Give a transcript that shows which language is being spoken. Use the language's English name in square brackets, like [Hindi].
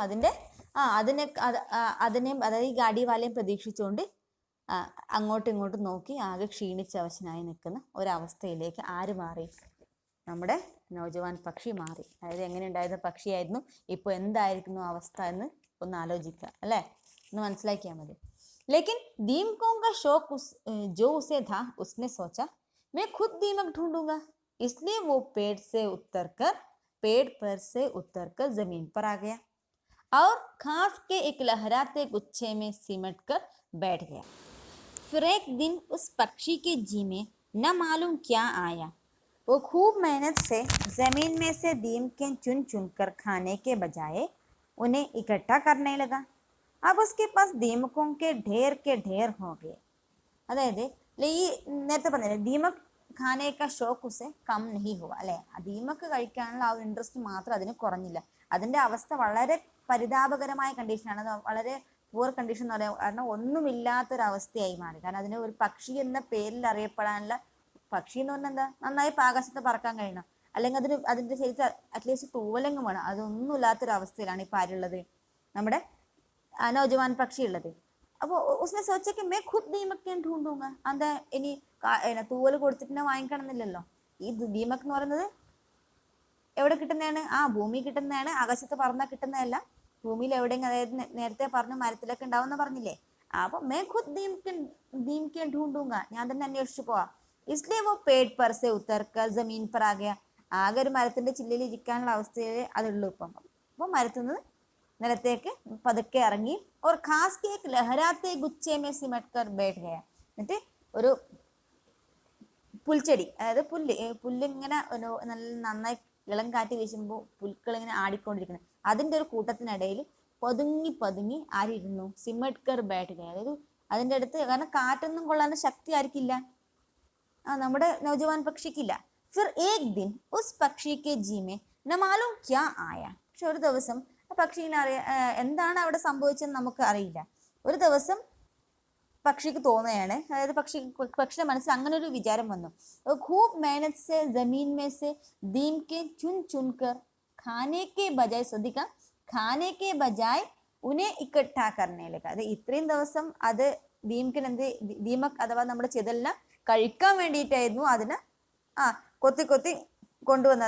[Malayalam] അതിനെ അതായത് ഈ ഗാഡിവാലയും പ്രതീക്ഷിച്ചുകൊണ്ട് അങ്ങോട്ടും ഇങ്ങോട്ടും നോക്കി ആകെ ക്ഷീണിച്ച അവശനായി നിൽക്കുന്ന ഒരവസ്ഥയിലേക്ക് ആര് മാറി? നമ്മുടെ നൗജവാൻ പക്ഷി മാറി. അതായത് എങ്ങനെ ഉണ്ടായിരുന്ന പക്ഷിയായിരുന്നു, ഇപ്പോൾ എന്തായിരിക്കുന്നു അവസ്ഥ എന്ന് ഒന്ന് ആലോചിക്കുക അല്ലേ? ഒന്ന് മനസ്സിലാക്കിയാൽ മതി. [Hindi] लेकिन दीमकों का शौक जो उसे था, उसने सोचा मैं खुद दीमक ढूंढूंगा. इसलिए वो पेड़ पर से उतरकर जमीन पर आ गया और घास के एक लहराते गुच्छे में सिमट कर बैठ गया. फिर एक दिन उस पक्षी के जी में न मालूम क्या आया. वो खूब मेहनत से जमीन में से दीमकें चुन चुन कर खाने के बजाय उन्हें इकट्ठा करने लगा. अब उसके पास दीमकों के ढेर हो गए. [Malayalam] അതായത് ഈ നേരത്തെ പറഞ്ഞില്ലേ, [Hindi] ദീമക് ഖാനേക്ക ഷോക്ക് ഉസെ കം നഹി ഹുവ [Malayalam] അല്ലെ? ദീമക് കഴിക്കാനുള്ള ആ ഒരു ഇൻട്രസ്റ്റ് മാത്രം അതിന് കുറഞ്ഞില്ല. അതിന്റെ അവസ്ഥ വളരെ പരിതാപകരമായ കണ്ടീഷനാണ്. അത് വളരെ പുവർ കണ്ടീഷൻ എന്ന് പറയാം. കാരണം ഒന്നുമില്ലാത്തൊരവസ്ഥയായി മാറി. കാരണം അതിന് ഒരു പക്ഷി എന്ന പേരിൽ അറിയപ്പെടാനുള്ള, പക്ഷി എന്ന് പറഞ്ഞാൽ എന്താ? നന്നായി ആകാശത്ത് പറക്കാൻ കഴിയണം, അല്ലെങ്കിൽ അതിന്റെ ശരിക്കും അറ്റ്ലീസ്റ്റ് തൂവലെങ്കിലും വേണം. അതൊന്നും ഇല്ലാത്തൊരവസ്ഥയിലാണ് ഇപ്പം ആരുള്ളത്? നമ്മുടെ നൗജവാൻ പക്ഷി ഉള്ളത്. [Hindi] അപ്പോൾ ഉസ്നെ സോച്ചാ कि मैं खुद दीमक ढूंढूंगा. [Malayalam] എന്താ ഇനി തൂവൽ കൊടുത്തിട്ട് വാങ്ങിക്കണം എന്നില്ലല്ലോ. ഈ ദീമക് എന്ന് പറയുന്നത് എവിടെ കിട്ടുന്നതാണ്? ഭൂമി കിട്ടുന്നതാണ്. ആകാശത്ത് പറന്നാൽ കിട്ടുന്നതല്ല. ഭൂമിയിൽ എവിടെയെങ്കിലും, അതായത് നേരത്തെ പറഞ്ഞു മരത്തിലൊക്കെ ഉണ്ടാവുമെന്ന് പറഞ്ഞില്ലേ? അപ്പോൾ [Hindi] मैं खुद दीमक ढूंढूंगा, [Malayalam] ഞാൻ തന്നെ അന്വേഷിച്ചു പോവാ. [Hindi] इसलिए वो पेड़ पर से उतरकर जमीन पर आ गया. [Malayalam] ആകെ ഒരു മരത്തിന്റെ ചില്ലയിൽ ഇരിക്കാനുള്ള അവസ്ഥയിൽ അതുള്ളൂ ഇപ്പം. അപ്പോൾ മരത്തുനിന്ന് നിലത്തേക്ക് പതുക്കെ ഇറങ്ങി. [Hindi] और घास के एक लहराते गुच्छे में सिमट कर बैठ गया. [Malayalam] എന്നിട്ട് ഒരു പുൽച്ചെടി, അതായത് പുല്ലിങ്ങനെ നല്ല നന്നായി ഇളം കാറ്റ് വീശുമ്പോൾ പുൽക്കൾ ഇങ്ങനെ ആടിക്കൊണ്ടിരിക്കുന്നത്, അതിൻ്റെ ഒരു കൂട്ടത്തിനിടയിൽ പതുങ്ങി ആരിരുന്നു? [Hindi] സിമട്കർ ബാറ്റ് ഗയ. [Malayalam] അതായത് അതിൻ്റെ അടുത്ത്, കാരണം കാറ്റൊന്നും കൊള്ളാൻ ശക്തി ആർക്കില്ല? നമ്മുടെ നൗജവാൻ പക്ഷിക്കില്ല. [Hindi] फिर एक दिन उस पक्षी के जी में न मालूम क्या आया. [Malayalam] പക്ഷെ ഒരു ദിവസം പക്ഷിനെ എന്താണ് അവിടെ സംഭവിച്ചെന്ന് നമുക്ക് അറിയില്ല. ഒരു ദിവസം പക്ഷിക്ക് തോന്നുകയാണ്, അതായത് പക്ഷിയുടെ മനസ്സിൽ അങ്ങനെ ഒരു വിചാരം വന്നു. [Hindi] खूब मेहनत से जमीन में से दीम के चुन चुन कर खाने के बजाय, [Malayalam] ശ്രദ്ധിക്കാം, [Hindi] खाने के बजाय उन्हें इकट्ठा करने लगा. [Malayalam] അത് ഇത്രയും ദിവസം അത് ദീമക് അഥവാ നമ്മുടെ ചിതലിനെ കഴിക്കാൻ വേണ്ടിയിട്ടായിരുന്നു അതിന് കൊത്തി കൊണ്ടുവന്നത്.